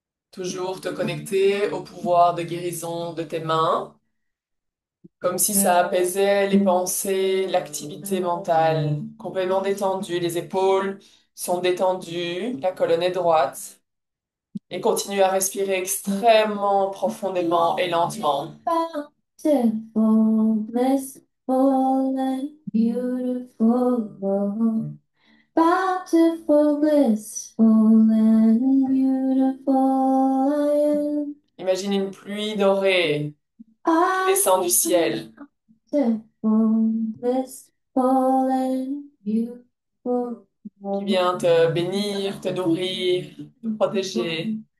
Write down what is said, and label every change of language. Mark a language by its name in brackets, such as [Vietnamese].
[French] Toujours te connecter au pouvoir de guérison de tes mains, comme si ça apaisait les pensées, l'activité mentale, complètement détendue, les épaules sont détendues, la colonne est droite, et continue à respirer extrêmement profondément et lentement. [English] Bountiful, blissful and beautiful. Bountiful, blissful and beautiful I am. [French] Imagine une pluie dorée qui descend du ciel. [English] Bountiful, blissful and beautiful. [French] Qui vient te bénir, te nourrir, te protéger.